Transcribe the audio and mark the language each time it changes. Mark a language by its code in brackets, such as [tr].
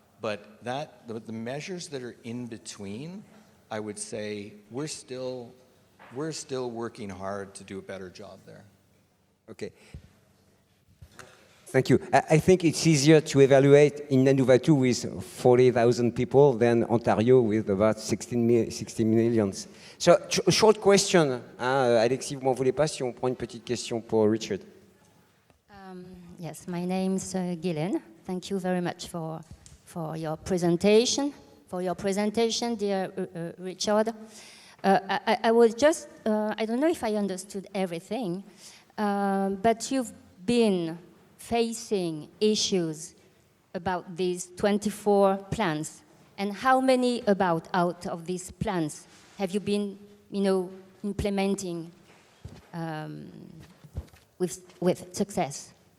[en] But the measures that are in between, I would say we're still working hard to do a better job there. Okay. Thank you. I think it's easier to evaluate in Nanuvatu with 40,000 people than Ontario with about 16 million. So, short question. [fr] Alexis, vous m'en voulez pas si on prend une petite question pour Richard. [en] Yes, my name's Gillian. Thank you very much for your presentation. Dear Richard. I was just, I don't know if I understood everything, but you've been facing issues about these 24 plans, and how many out of these plans have you been, implementing with success?